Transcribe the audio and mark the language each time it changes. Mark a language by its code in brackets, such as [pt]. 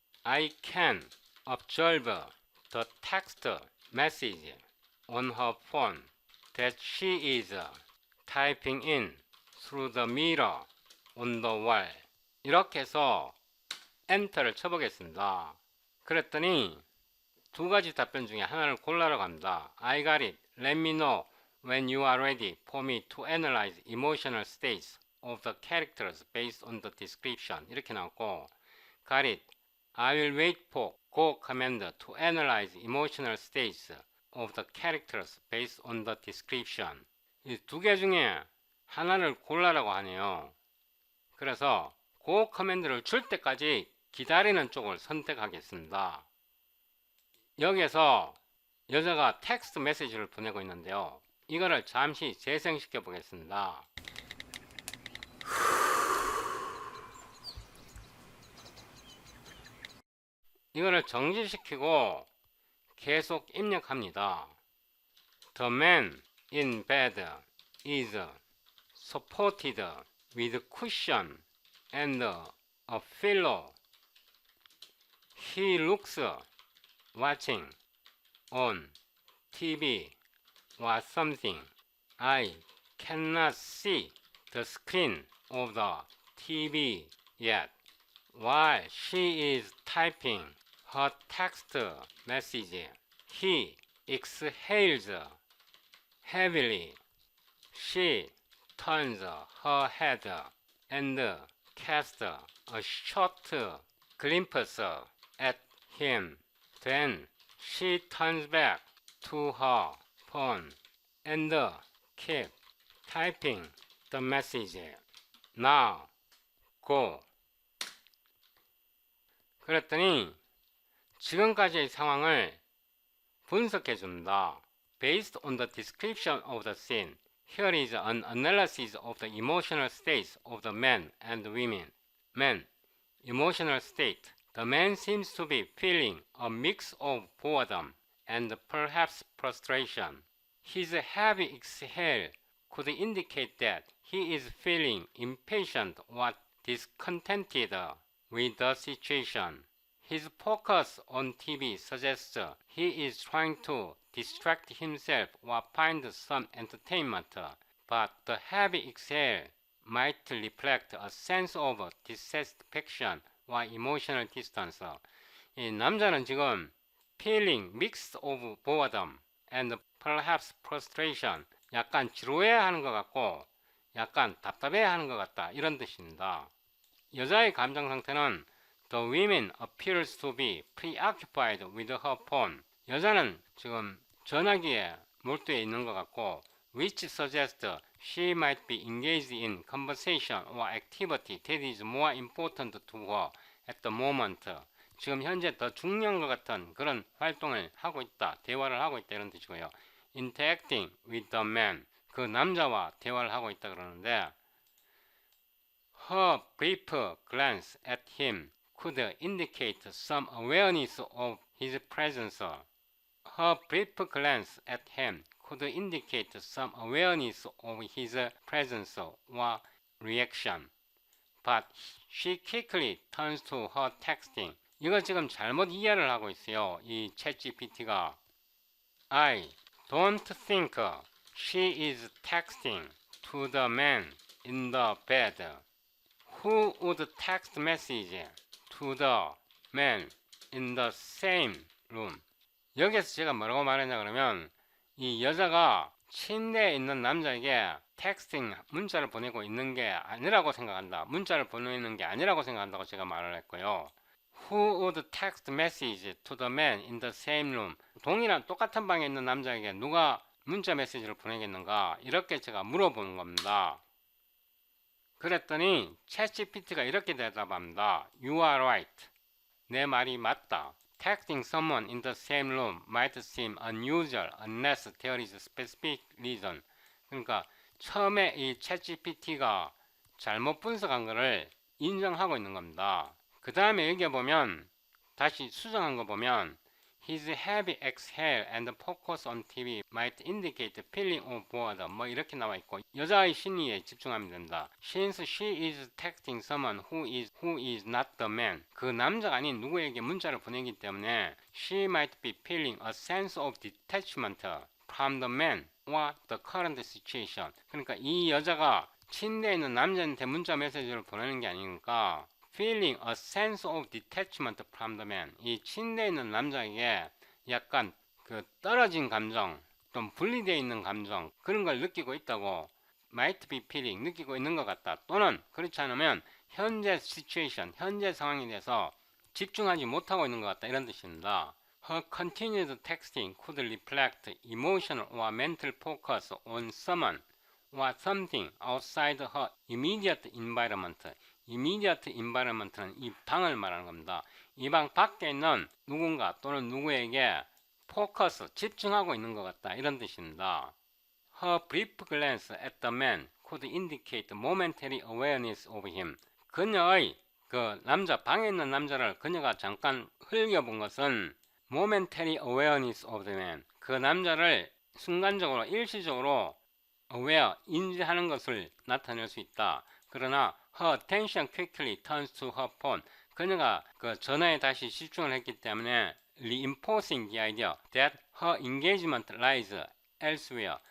[en] I can observe the text message on her phone that she is typing in through the mirror on the wall. [ko] 이렇게 해서 엔터를 쳐보겠습니다. 그랬더니 두 가지 답변 중에 하나를 골라라고 합니다. [en] I got it. Let me know when you are ready for me to analyze emotional states of the characters based on the description. [ko] 이렇게 나왔고, [en] got it. I will wait for go command to analyze emotional states of the characters based on the description. [ko] 이 두 개 중에 하나를 골라라고 하네요. 그래서 go command를 줄 때까지 기다리는 쪽을 선택하겠습니다. 여기에서 여자가 텍스트 메시지를 보내고 있는데요. 이거를 잠시 재생시켜 보겠습니다. 이거를 정지시키고 계속 입력합니다. [en] The man in bed is supported with cushion and a pillow. He looks watching on TV or something. I cannot see the screen of the TV yet. While she is typing her text message, he exhales heavily. She turns her head and casts a short glimpse at him. Then she turns back to her phone and keeps typing the message. Now, go. [ko] 그랬더니 지금까지의 상황을 분석해 줍니다. [en] Based on the description of the scene, here is an analysis of the emotional states of the men and women. Man, emotional state. The man seems to be feeling a mix of boredom and perhaps frustration. His heavy exhale could indicate that he is feeling impatient or discontented with the situation. His focus on TV suggests he is trying to distract himself or find some entertainment, but the heavy exhale might reflect a sense of dissatisfaction or emotional distance. [ko] 이 남자는 지금 [en] feeling mixed of boredom and perhaps frustration, [ko] 약간 지루해하는 것 같고 약간 답답해하는 것 같다 이런 뜻입니다. 여자의 감정 상태는 [en] The woman appears to be preoccupied with her phone. [ko] 여자는 지금 전화기에 몰두해 있는 것 같고 [en] which suggests she might be engaged in conversation or activity that is more important to her at the moment. [ko] 지금 현재 더 중요한 것 같은 그런 활동을 하고 있다, 대화를 하고 있다 이런 뜻이고요. [en] Interacting with the man. [ko] 그 남자와 대화를 하고 있다 그러는데 [en] Her brief glance at him could indicate some awareness of his presence. Her brief glance at him could indicate some awareness of his presence or reaction. But she quickly turns to her texting. [ko] 이거 지금 잘못 이해를 하고 있어요. 이 챗GPT가. [en] I don't think she is texting to the man in the bed. Who would text message to the man in the same room? [ko] 여기서 제가 뭐라고 말했냐 그러면 이 여자가 침대에 있는 남자에게 텍스팅 문자를 보내고 있는 게 아니라고 생각한다. 문자를 보내는 게 아니라고 생각한다고 제가 말을 했고요. [en] Who would text message to the man in the same room? [ko] 동일한 똑같은 방에 있는 남자에게 누가 문자 메시지를 보내겠는가? 이렇게 제가 물어보는 겁니다. 그랬더니 챗GPT가 이렇게 대답합니다. [en] You are right. [ko] 내 말이 맞다. [en] Texting someone in the same room might seem unusual unless there is a specific reason. [ko] 그러니까 처음에 이 챗GPT가 잘못 분석한 것을 인정하고 있는 겁니다. 그 다음에 여기 보면 다시 수정한 거 보면 [en] His heavy exhale and focus on TV might indicate feeling of boredom. [ko] 뭐 이렇게 나와 있고 여자의 심리에 집중하면 된다. [en] Since she is texting someone who is not the man. [ko] 그 남자가 아닌 누구에게 문자를 보내기 때문에 [en] she might be feeling a sense of detachment from the man or the current situation. [ko] 그러니까 이 여자가 침대에 있는 남자한테 문자 메시지를 보내는 게 아니니까 [en] feeling a sense of detachment from the man. [ko] 이 침대에 있는 남자에게 약간 그 떨어진 감정, 좀 분리되어 있는 감정 그런 걸 느끼고 있다고 [en] might be feeling [ko] 느끼고 있는 것 같다. 또는 그렇지 않으면 현재 situation, 현재 상황에 대해서 집중하지 못하고 있는 것 같다. 이런 뜻입니다. [en] Her continued texting could reflect emotional or mental focus on someone or something outside her immediate environment. [ko] immediate environment는 이 방을 말하는 겁니다. 이 방 밖에 있는 누군가 또는 누구에게 포커스, 집중하고 있는 것 같다. 이런 뜻입니다. [en] Her brief glance at the man could indicate momentary awareness of him. [ko] 그녀의 그 남자, 방에 있는 남자를 그녀가 잠깐 흘려본 것은 [en] momentary awareness of the man. [ko] 그 남자를 순간적으로, 일시적으로 aware, 인지하는 것을 나타낼 수 있다. 그러나 [en] her attention quickly turns to her phone. [ko] 그녀가 그 전화에 다시 집중을 했기 때문에 [en] reinforcing the idea that her engagement lies elsewhere.